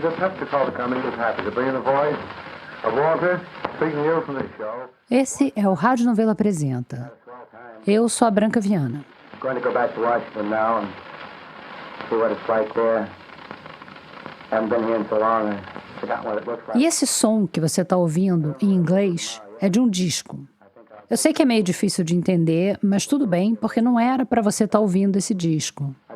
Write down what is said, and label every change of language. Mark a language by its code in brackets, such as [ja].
[en] The Pepsi-Cola Company is happy to bring in the voice of Walter, speaking to you from the show. [pt] Esse é o Rádio Novelo Apresenta. Eu sou a Branca Viana. [en] Going to go back to Washington now and see what it's like there. Haven't been here in so long. I've forgotten what it looks like. [pt] E esse som que você está ouvindo em inglês é de um disco. Eu sei que é meio difícil de entender, mas tudo bem, porque não era para você estar ouvindo esse disco.